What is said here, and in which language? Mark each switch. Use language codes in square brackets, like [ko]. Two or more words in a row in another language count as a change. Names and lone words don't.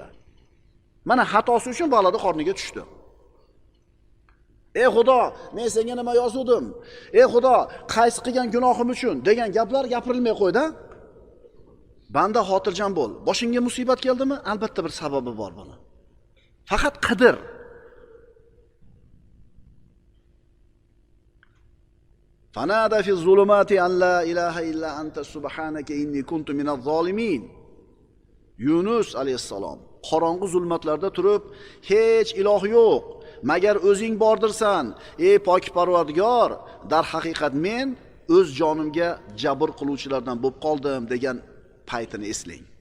[uz] Mana xatosi uchun balada qorniga tushdi. Ey Xudo, men senga nima yozuvdim? Ey Xudo, qaysi qilgan gunohim uchun degan gaplar gapirilmay qo'ydi. Banda xotirjam bo'l. Boshingga musibat keldimi? Albatta bir sababi bor buni. Faqat qidir. [ar] فنادى في الظلمات أن لا إله إلا أنت سبحانك إني كنت من الظالمين. [uz] Yunus alayhisalom qorong'u zulmatlarda turib, hech iloh yo'q, magar o'zing bordirsan, ey pok Parvardigor, dar haqiqat men o'z jonimga jabr qiluvchilardan bo'lib qoldim degan paytini eslang.